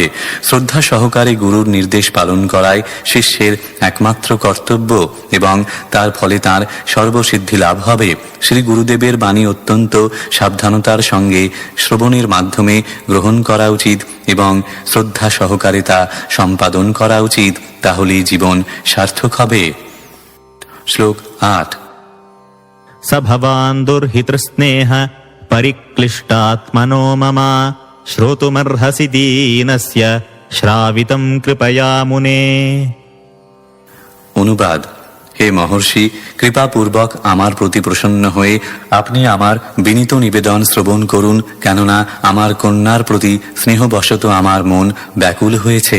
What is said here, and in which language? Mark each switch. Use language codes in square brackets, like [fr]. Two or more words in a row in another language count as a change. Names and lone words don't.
[bn] শ্রদ্ধা সহকারে গুরুর নির্দেশ পালন করাই শিষ্যের একমাত্র কর্তব্য এবং তার ফলে তার সর্বসিদ্ধি লাভ হবে। শ্রী গুরুদেবের বাণী অত্যন্ত সাবধানতার সঙ্গে শ্রবণের মাধ্যমে গ্রহণ করা উচিত এবং শ্রদ্ধা সহকারে তা সম্পাদন করা উচিত, তাহলেই জীবন সার্থক হবে। শ্লোক 8। [sa] स भवान् दुर्हितृस्नेह परिक्लिष्टात्मनो मम श्रोतुमर्हसि दीनस्य শ্রাবিতম কৃপয়া মুনে। [bn] অনুবাদ: হে মহর্ষি, কৃপাপূর্বক আমার প্রতি প্রসন্ন হয়ে আপনি আমার বিনীত নিবেদন শ্রবণ করুন, কেননা আমার কন্যার প্রতি স্নেহবশত আমার মন ব্যাকুল হয়েছে।